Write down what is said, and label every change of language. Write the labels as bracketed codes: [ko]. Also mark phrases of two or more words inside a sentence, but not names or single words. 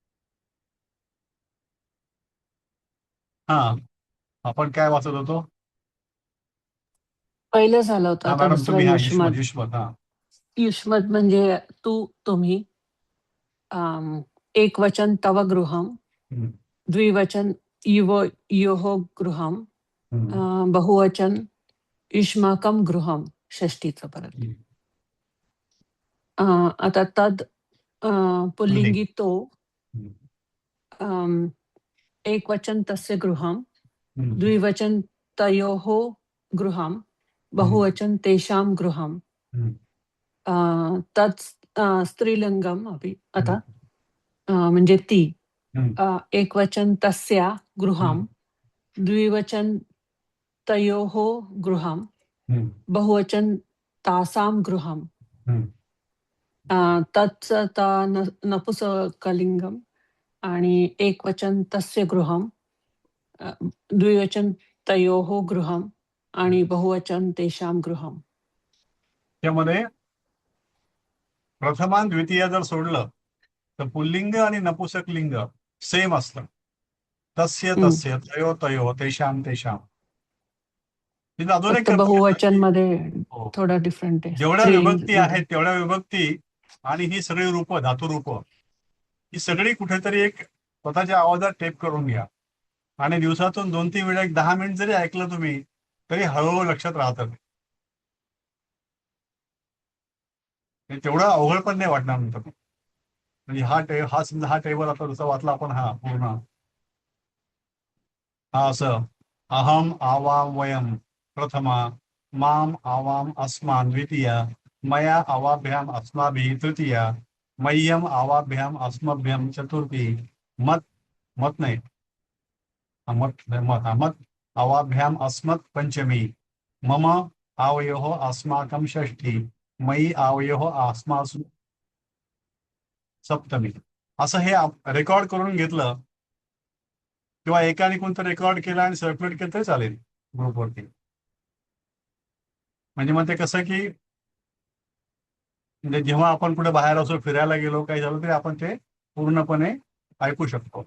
[mr] हा, आपण काय वाचत होतो? पहिलं झालं होतं, हा आता मॅडम, दुसरं तुम्ही युष्मत. युष्मत. हा, युष्मत म्हणजे तू, तुम्ही. एक वचन [sa] तव गृहम, हम्म, [mr] द्विवचन [sa] युव योः गृहम, हम्म, [mr] बहुवचन [sa] युष्माकम गृहम, [mr] षष्टीचं परत. हम्म. आता तद पुल्लिंगी तो, हम्म, एक वचन [sa] तस्य गृहम, हम्म, [mr] द्विवचन [sa] तयोः गृहम, [mr] बहुवचन [sa] तेषां गृहम, हम्म, तत् स्त्रीलिंगम अपि. [mr] आता म्हणजे ती, हम्म, एक वचन [sa] तस्या गृहम, हम्म, [mr] द्विवचन [sa] तयोः गृहम, हम्म, [mr] बहुवचन [sa] तासां गृहम, हम्म. तत् नपुंसकलिंगम [mr] आणि एक वचन [sa] तस्य गृहम, द्विवचन तयोः गृहम [mr] आणि बहुवचन [sa] तेषां गृहम. [mr] त्यामध्ये प्रथमान द्वितीय जर सोडलं तर पुल्लिंग आणि नपुंसक लिंग सेम असतं. तस्य हम्म. [sa] तस्य, तयो तयो, तेषां तेषां. [mr] तिथं अजून एक फक्त करता येतं बहुवचन की मध्ये हो, थोडा डिफरंट आहे. जेवढ्या स्त्री विभक्ती मध्ये. आहेत तेवढ्या विभक्ती आणि ही सगळी रूप, धातुरूप, ही सगळी कुठेतरी एक स्वतःच्या आवाजात टेप करून घ्या. आणि दिवसातून 2-3 वेळा, 10 मिनिट जरी ऐकलं तुम्ही तरी हळूहळू लक्षात राहतं. तेवढं अवघड पण नाही वाटणार नंतर. म्हणजे हा समजा हा टेबल आता जसा वाचला आपण, हा पूर्ण हा असं [sa] अहम आवाम वयम प्रथमा, माम आवाम अस्मान द्वितीया, मया अवाभ्याम अस्माभिः तृतीया, मह्यम आवाभ्याम अस्मभ्यम चतुर्थी, मत मत नाही मत अवाभ्याम अस्मत् पंचमी, मम आवयोः अस्माकं षष्ठी, मयि आवयोः अस्मासु सप्तमी. [mr] असं हे रेकॉर्ड करून घेतलं किंवा एकाने कोणतं रेकॉर्ड केलं आणि सर्क्युलेट केलं तरी चालेल ग्रुपवरती. म्हणजे मग ते कसं की म्हणजे जेव्हा आपण कुठे बाहेर असो, फिरायला गेलो, काही झालं तरी आपण ते पूर्णपणे ऐकू शकतो.